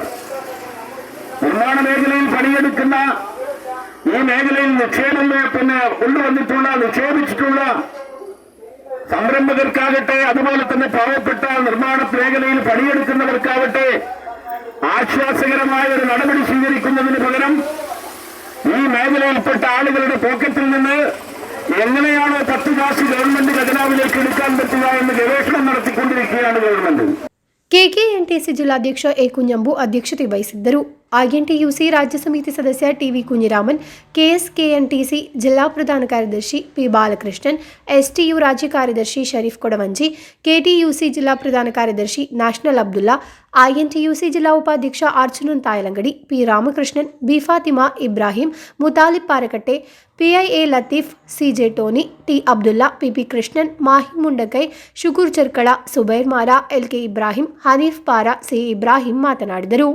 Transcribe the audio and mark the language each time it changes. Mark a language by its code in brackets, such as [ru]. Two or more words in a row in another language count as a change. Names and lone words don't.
[ml] നിർമ്മാണ മേഖലയിൽ പണിയെടുക്കുന്ന ഈ മേഖലയിൽ നിക്ഷേപിച്ചിട്ടുള്ള സംരംഭകർക്കാകട്ടെ, അതുപോലെ തന്നെ പാവപ്പെട്ട നിർമ്മാണ മേഖലയിൽ പണിയെടുക്കുന്നവർക്കാവട്ടെ ആശ്വാസകരമായ ഒരു നടപടി സ്വീകരിക്കുന്നതിന് പകരം ഈ മേഖലയിൽപ്പെട്ട ആളുകളുടെ പോക്കറ്റിൽ നിന്ന് എങ്ങനെയാണോ 10 കാശ് ഗവൺമെന്റ് ഖജനാവിലേക്ക് എടുക്കാൻ പറ്റുക എന്ന് ഗവേഷണം നടത്തിക്കൊണ്ടിരിക്കുകയാണ് ഗവൺമെന്റ്. [kn] ಕೆಕೆಎನ್ಟಿಸಿ ಜಿಲ್ಲಾಧ್ಯಕ್ಷ ಎ ಕುഞ്ഞಂಬು ಅಧ್ಯಕ್ಷತೆ ವಹಿಸಿದ್ದರು. ಐಎನ್ಟಿಯುಸಿ ರಾಜ್ಯ ಸಮಿತಿ ಸದಸ್ಯ ಟಿವಿ ಕುഞ്ഞിರಾಮನ್, ಕೆಎಸ್ಕೆಎನ್ಟಿಸಿ ಜಿಲ್ಲಾ ಪ್ರಧಾನ ಕಾರ್ಯದರ್ಶಿ ಪಿ ಬಾಲಕೃಷ್ಣನ್, ಎಸ್ಟಿಯು ರಾಜ್ಯ ಕಾರ್ಯದರ್ಶಿ ಶರೀಫ್ ಕೊಡವಂಜಿ, ಕೆಟಿಯುಸಿ ಜಿಲ್ಲಾ ಪ್ರಧಾನ ಕಾರ್ಯದರ್ಶಿ ನ್ಯಾಷನಲ್ ಅಬ್ದುಲ್ಲಾ, ಐಎನ್ಟಿಯುಸಿ ಜಿಲ್ಲಾ ಉಪಾಧ್ಯಕ್ಷ ಅರ್ಚುನನ್ ತಾಯಲಂಗಡಿ, ಪಿ ರಾಮಕೃಷ್ಣನ್, ಬಿ ಫಾತಿಮಾ ಇಬ್ರಾಹಿಂ, ಮುತಾಲಿಬ್ ಪಾರಕಟ್ಟೆ, ಪಿಐಎ ಲತೀಫ್, ಸಿಜೆ ಟೋನಿ, ಟಿ ಅಬ್ದುಲ್ಲಾ, ಪಿಪಿ ಕೃಷ್ಣನ್, ಮಾಹಿ ಮುಂಡಕೈ, ಶುಕೂರ್ ಚರ್ಕಳ, ಸುಬೈರ್ ಮಾರಾ, ಎಲ್ಕೆ ಇಬ್ರಾಹಿಂ, ಹನೀಫ್ ಪಾರಾ, ಸಿ ಇಬ್ರಾಹಿಂ ಮಾತನಾಡಿದರು.